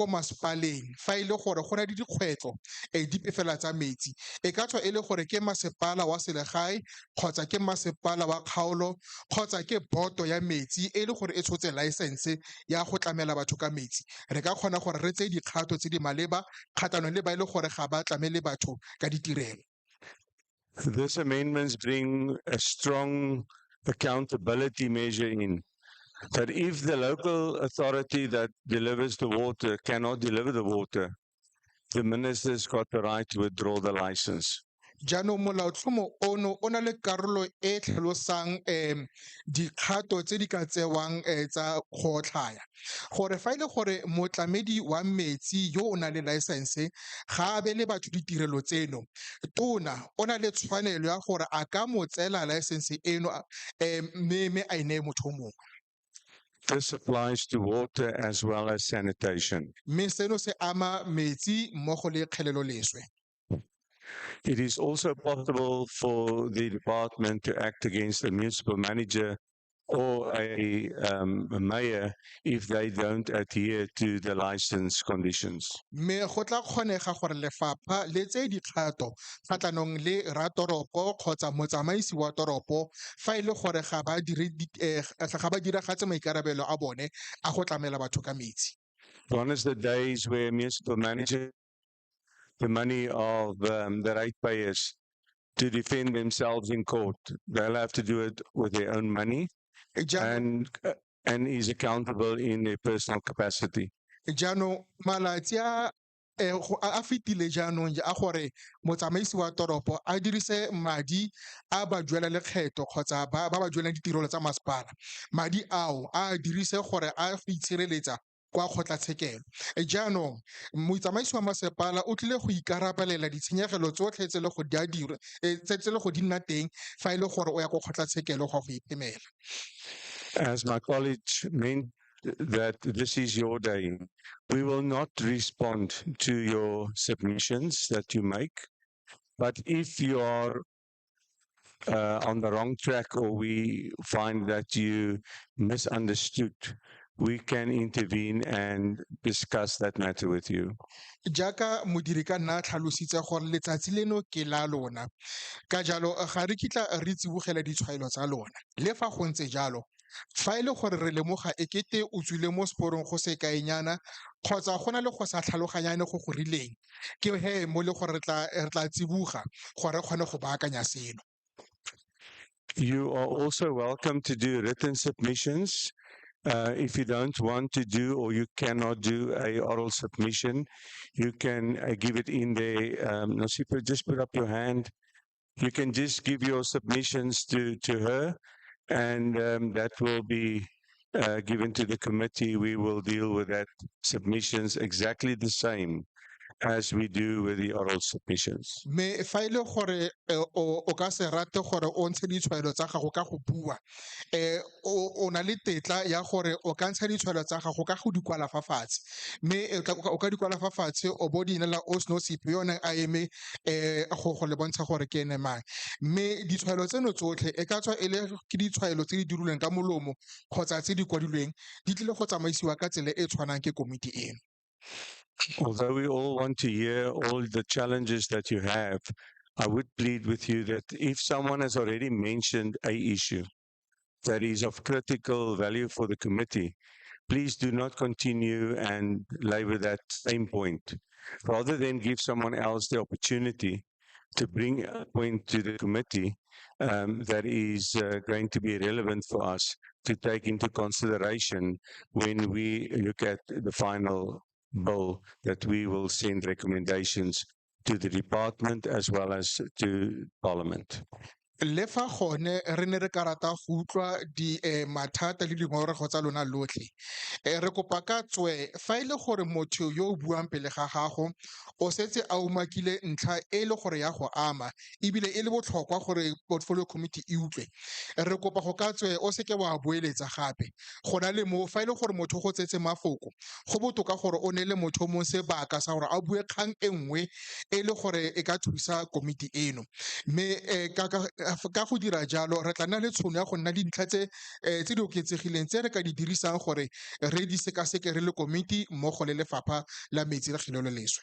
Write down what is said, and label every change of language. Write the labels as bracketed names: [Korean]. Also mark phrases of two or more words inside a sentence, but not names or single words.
[Tswana] masepaleng fa ile gore go na le dikgwetlho dipe fela tsa metsi e ka tswa e le gore ke masepala wa selegae kgotsa ke masepala wa kgaolo kgotsa ke boto ya metsi e le gore e tshotse license ya go tlamela batho ka metsi re ka kgona gore re tseye dikgato tse di maleba kgatlhanong le ba ile gore ga ba tlamele batho ka ditirelo. [English] This amendments bring a strong accountability measure in that if the local authority that delivers the water cannot deliver the water, the minister's got the right to withdraw the license. [Tswana] jaanong molaotlhomo ono o na le karolo e tlhalosang dikgato tse di ka tsewang tsa go tlhaya gore fa e le gore motlamedi wa metsi yo o nang le laesense ga a be le batho ditirelo tseno tona o na le tshwanelo ya gore a ka mo tseela laesense eno mme a e neye motho o mongwe. [English] This applies to water as well as sanitation. [Tswana] Mme seno se ama metsi mmogo le kgeleloleswe. [English] It is also possible for the department to act against a municipal manager or a mayor if they don't adhere to the license conditions. [Tswana] Mme go tla kgonega gore lefapha le tse dikgato kgatlhanong le ratoropo kgotsa motsamaisi wa toropo fa e le gore ga ba diragatse maikarabelo a bone a go tlamela batho ka metsi. [English] Gone is the days where municipal manager the money of the ratepayers to defend themselves in court. They'll have to do it with their own money and is accountable in their personal capacity. [Tswana] Jaanong malatsi a fetile jaanong a gore motsamaisi wa toropo a dirise madi a ba duela lekgetho kgotsa ba ba duelang ditirelo tsa masepala madi ao a dirise gore a itshireletsa kwa kgotlatshekelo jaanong motsamaisi wa masepala o tlile go ikarabelela ditshenyegelo tsotlhe tse le go di a dirwa tse le go di nna teng fa e le gore o ya go kgotlatshekelo go iphemela. [English] As my college meant that this is your day, we will not respond to your submissions that you make, but if you are on the wrong track or we find that you misunderstood, we can intervene and discuss that matter with you. [Tswana] Jaaka modiri ka nna a tlhalositse gore letsatsi leno ke la lona ka jalo ga re kitla re tsibogela ditshwaelo tsa lona le fa go ntse jalo fa e le gore re lemoga ekete o tswile mo seporong go se kaenyana kgotsa go na le go sa tlhaloganyane go go rileng ke he mo le gore re tla tsiboga gore re kgone go baakanya seno. [English] You are also welcome to do written submissions. If you don't want to do or you cannot do a oral submission, you can give it in there. Nasipa, just put up your hand. You can just give your submissions to her, and that will be given to the committee. We will deal with that submissions exactly the same as we do with the oral submissions. [Tswana] Me fa ile gore o ka se rate gore o ntshe ditshwaelo tsa gago ka go bua o na le tetla ya gore o ka ntsha ditshwaelo tsa gago ka go di kwala fa fatshe mme o ka di kwala fa fatshe o bo di inela osnosipho yone a eme go le bontsha gore ke ene mang mme ditshwaelo tseno tsotlhe e ka tswa e le ke ditshwaelo tse di dirilweng ka molomo kgotsa tse di kwadilweng di tlile go tsamaisiwa ka tsela e tshwanang ke komiti eno. [English] Although we all want to hear all the challenges that you have, I would plead with you that if someone has already mentioned a issue that is of critical value for the committee, please do not continue and labor that same point. Rather than give someone else the opportunity to bring a point to the committee that is going to be relevant for us to take into consideration when we look at the final bill that we will send recommendations to the department as well as to Parliament. [Tswana] Le fa gone re ne re ka rata go utlwa di mathata le dingongorego tsa lona lotlhe re kopa ka tswe fa e le gore motho yo o buang pele ga gago o setse a umakile ntlha e le gore ya go ama ebile e le botlhokwa gore [English] portfolio committee [Tswana] e utlwe re kopa go ka tswe o seke wa boeletsa gape go na le mo fa e le gore motho go tsetse mafoko go botoka gore o ne le motho mo sebaka sa gore a bue kgang e nngwe e le gore e ka thusa komiti eno mme ka go dira jalo re tla nna le tshono ya go nna le dintlha tse di oketsegileng tse re ka di dirisang gore re di sekaseke re le komiti mmogo le lefapha la metsi le kgeleloleswe.